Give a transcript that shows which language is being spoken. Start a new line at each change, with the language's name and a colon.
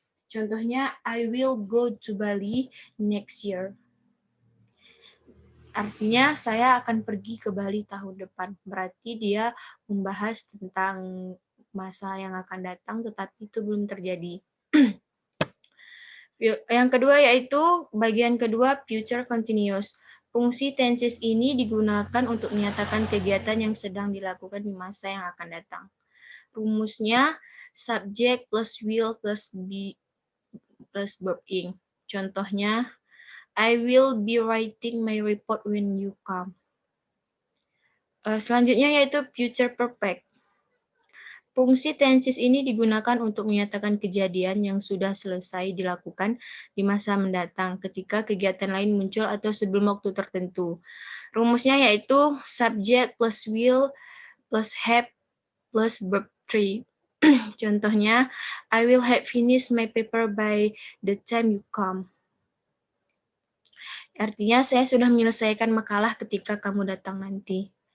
English: Contohnya, I will go to Bali next year.
Indonesian: Artinya, saya akan pergi ke Bali tahun depan. Berarti dia membahas tentang masa yang akan datang, tetapi itu belum terjadi. Yang kedua yaitu bagian kedua, future continuous. Fungsi tenses ini digunakan untuk menyatakan kegiatan yang sedang dilakukan di masa yang akan datang. Rumusnya, subject plus will plus be plus verb ing.
English: Contohnya, I will be writing my report when you come.
Indonesian: Selanjutnya yaitu future perfect. Fungsi tenses ini digunakan untuk menyatakan kejadian yang sudah selesai dilakukan di masa mendatang ketika kegiatan lain muncul atau sebelum waktu tertentu. Rumusnya yaitu subject plus will plus have plus verb 3.
English: Contohnya, I will have finished my paper by the time you come.
Indonesian: Artinya, saya sudah menyelesaikan makalah ketika kamu datang nanti.